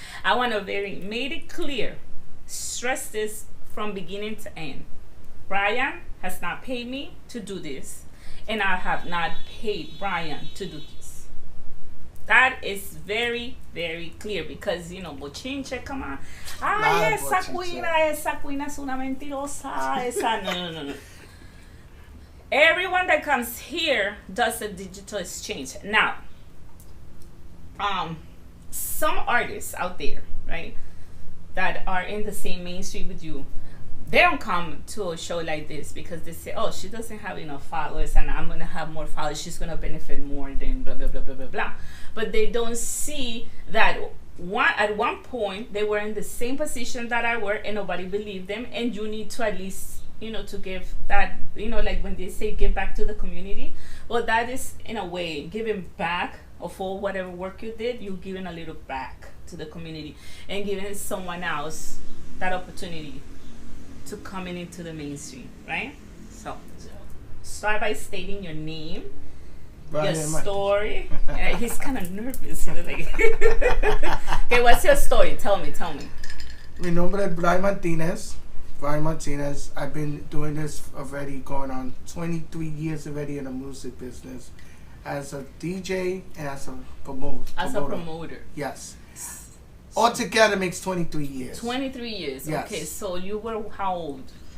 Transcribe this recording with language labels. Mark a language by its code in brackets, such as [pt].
[en] I want to made it clear, stress this from beginning to end. Brian has not paid me to do this, and I have not paid Brian to do this. That is very, very clear because, bochinche, come on. [es] Ay, esa cuina es una mentirosa. No. [en] Everyone that comes here does a digital exchange. Now, some artists out there, right, that are in the same mainstream with you, they don't come to a show like this because they say, oh, she doesn't have enough followers and I'm going to have more followers. She's going to benefit more than blah, blah, blah, blah, blah, blah. But they don't see that at one point they were in the same position that I were and nobody believed them. And you need to at least, to give that, like when they say give back to the community. Well, that is in a way giving back of all whatever work you did. You're giving a little back to the community and giving someone else that opportunity to coming into the mainstream, right? So start by stating your name, your story. He's kind of nervous. Okay, what's your story? Tell me. [es] Mi nombre es Brian Martinez. [en] I've been doing this already going on 23 years already in the music business as a DJ and as a promoter. As a promoter. Yes. Altogether makes 23 years. 23 years. Yes. Okay, so you were how old?